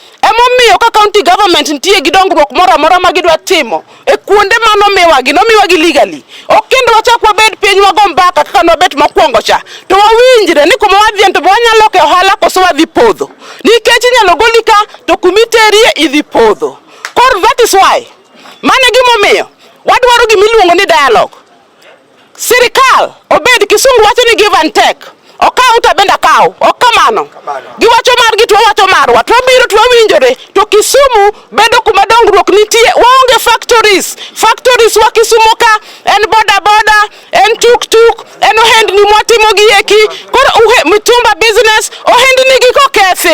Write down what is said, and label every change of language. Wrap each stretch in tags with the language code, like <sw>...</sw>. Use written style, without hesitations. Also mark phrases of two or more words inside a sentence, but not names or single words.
<luo>Emomiyo ka</luo> <en>county government</en> <luo>nitie gi dongruok moro amora ma gidwa timo e kuonde nomiwa gi legally. Ok kendo wachak wabed piny wago mbaka kaka nobet mokwongo cha. To wawinjre ni kuma wadhi to wanyalo ke ohala koso wadhi podho. Nikech inyalo goli ka to kumiterie idhi podho.</luo> <en>Kor that is why.</en> <luo>Mane gimomiyo wadwaro gimiluongo ni dialogue. Sirikal obed kisungu wacho ni</luo> <en>give and take.</en> <luo>Okaw to benda kaw, ok kamano. Giwacho margi to wacho marwa, to biro to winjore, to Kisumu bedo kuma dongruok nitie, waonge factories. Factories wa Kisumu ka en boda, en tuk, en ohendni mwatimo gi eki, koro mitumba business, ohendni gi kokethi.</luo>